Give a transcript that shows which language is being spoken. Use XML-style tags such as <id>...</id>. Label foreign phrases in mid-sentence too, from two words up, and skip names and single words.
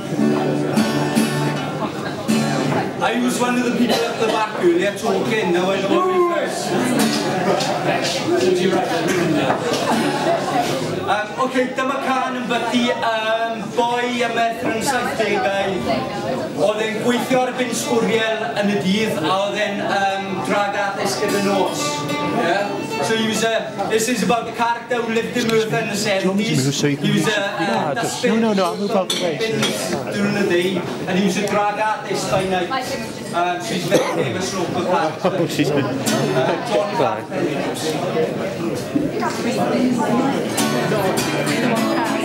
<en>I was one of the people at the back earlier talking, now I know who first.</en> <cy>Okay, dyma can yn byddu boi y Merthyr yn 70au. Oedd e'n gweithio ar y bin sbwriel yn y dydd, a oedd e'n drag artist gyda nos.</cy> <en>So he was this is about the character who lived in Merthyr in the 70s. He was a dustbin I'll move out the way. during the day, and he was a drag artist by night. So he's very famous local character. Oh, she's been... Johnny Black.</en>